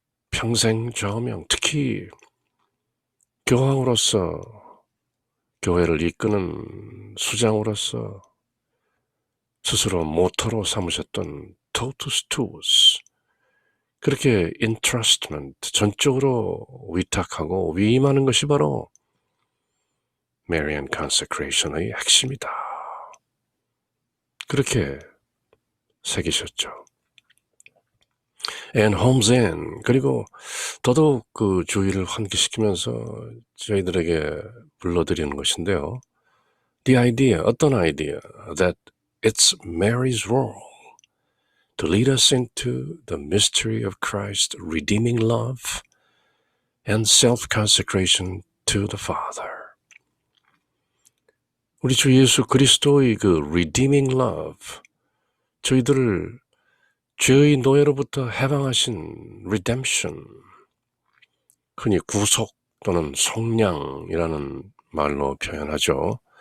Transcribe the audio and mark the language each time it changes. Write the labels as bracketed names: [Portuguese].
[Korean] 평생 좌우명, 특히 교황으로서 교회를 이끄는 수장으로서 스스로 모토로 삼으셨던 [Latin] totus tuus, [Korean] 그렇게 entrustment, 전적으로 위탁하고 위임하는 것이 바로 Marian consecration의 핵심이다. 그렇게 새기셨죠. [English] And homes in, [Korean] 그리고 더더욱 그 주의를 환기시키면서 저희들에게 불러드리는 것인데요. [English] The idea, [Korean] 어떤 아이디어, [English] that it's Mary's role to lead us into the mystery of Christ's redeeming love and self-consecration to the Father. [Korean] 우리 주 예수 그리스도의 그 [English] redeeming love, [Korean] 저희들을 죄의 노예로부터 해방하신 redemption, 흔히 구속 또는 속량이라는 말로 표현하죠.